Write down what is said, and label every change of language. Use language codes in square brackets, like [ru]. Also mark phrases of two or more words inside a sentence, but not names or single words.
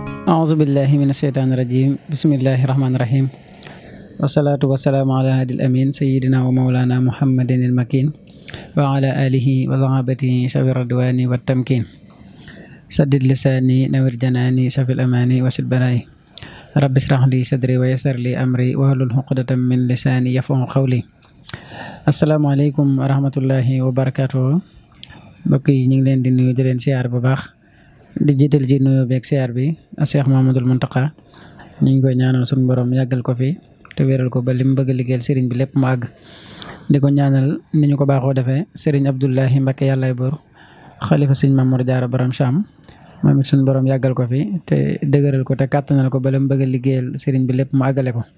[ar] أعوذ بالله من الشيطان الرجيم بسم الله الرحمن الرحيم والصلاة والسلام على هادي الأمين سيدنا ومولانا محمد المكين وعلى آله وصحابته شفي الرضوان والتمكين سدد لساني نور جناني شفي الأماني وسد بلاي رب اشرح لي صدري ويسر لي أمري واحلل عقدة من لساني يفقهوا قولي السلام عليكم ورحمة الله وبركاته [wo] mbokk yi ñu ngi leen di nuyu di leen siyaar bu baax di jiital ci nuyoo beeg siyaar bi Cheikh Mamadou Mountakha ñu ngi koy ñaanal suñu borom yàggal ko fi te wéral ko ba li mu bëgg a liggéeyal sëriñ bi lépp mu àgg di ko ñaanal ni ñu ko baaxoo defee sëriñ Abdoulahi Mbacké yàllaay buur xalifa sëriñ Mamour Diarra Borom Cham moom it suñu borom yàggal ko fi te dëgëral ko te kàttanal ko ba li mu bëgg a liggéeyal sëriñ bi lépp mu àggale ko.